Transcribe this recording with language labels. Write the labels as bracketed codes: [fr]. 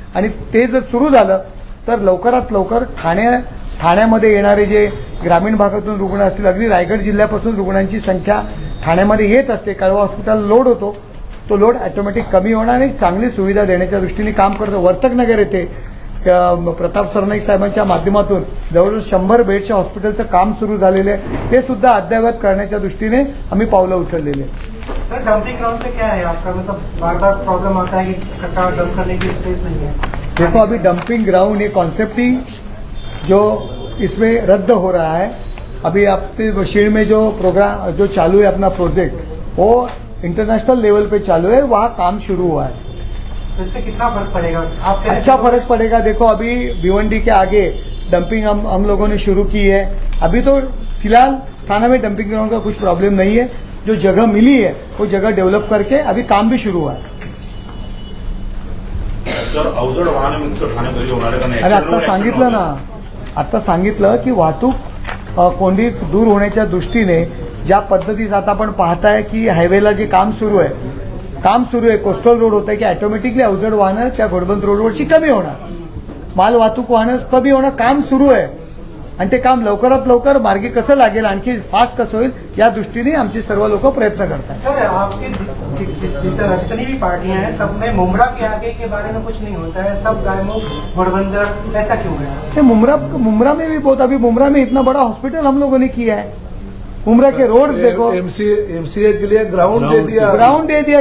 [mr] आणि ते जर सुरू झालं तर लवकरात लवकर ठाण्यामध्ये येणारे जे ग्रामीण भागातून रुग्ण असतील, अगदी रायगड जिल्ह्यापासून रुग्णांची संख्या ठाण्यामध्ये येत असते, कळवा हॉस्पिटल लोड होतो, तो लोड ऑटोमॅटिक कमी होणार आणि चांगली सुविधा देण्याच्या दृष्टीने काम करतो. वर्तकनगर येथे प्रताप सरनाईक साहेबांच्या माध्यमातून जवळजवळ 100 बेडच्या हॉस्पिटलचं काम सुरू झालेलं आहे. ते सुद्धा अद्ययावत करण्याच्या दृष्टीने आम्ही पावलं उचललेली आहे. [hi] सर, डंपिंग ग्राउंड पे क्या है आपका, मतलब बार बार प्रॉब्लम आता है कि कचरा डंप करने की स्पेस नहीं है. देखो, अभी डंपिंग ग्राउंड ये कॉन्सेप्ट ही जो इसमें रद्द हो रहा है. अभी आपके शीण में जो प्रोग्राम जो चालू है अपना प्रोजेक्ट वो इंटरनेशनल लेवल पे चालू है, वहाँ काम शुरू हुआ है. तो इससे कितना फर्क पड़ेगा आप अच्छा फर्क पड़ेगा. देखो, अभी भिवंडी के आगे डंपिंग हम लोगों ने शुरू की है. अभी तो फिलहाल थाना में डंपिंग ग्राउंड का कुछ प्रॉब्लम नहीं है. जो जगह मिली है वो जगह डेवलप करके अभी काम भी शुरू हुआ है. [mr] अवजड वाहने मुक्त ठाणे कधी होणार आहे का? अरे आता सांगितलं की वाहतूक कोंडी दूर होण्याच्या दृष्टीने ज्या पद्धतीत आता आपण पाहताय की हायवेला जे काम सुरू आहे कोस्टल रोड होत आहे की ऑटोमॅटिकली अवजड वाहनं त्या घोडबंदर रोडवरची कमी होणार. माल वाहतूक वाहनं कमी होणं काम सुरू आहे. आणि ते काम लवकरात लवकर मार्गी कसं लागेल, आणखी फास्ट कसं होईल, या दृष्टीने आमची सर्व लोक प्रयत्न करतात. [hi] सर आपके जितनी भी पार्टियां हैं सब में मुमरा के आगे के बारे में कुछ नहीं होता है, सब गायमुख गठबंधन, ऐसा क्यों है? ये मुमरा में भी बहुत, अभी मुमरा में इतना बड़ा हॉस्पिटल हम लोगों ने किया है. मुमरा के रोड देखो, एमसीए के लिए ग्राउंड दे दिया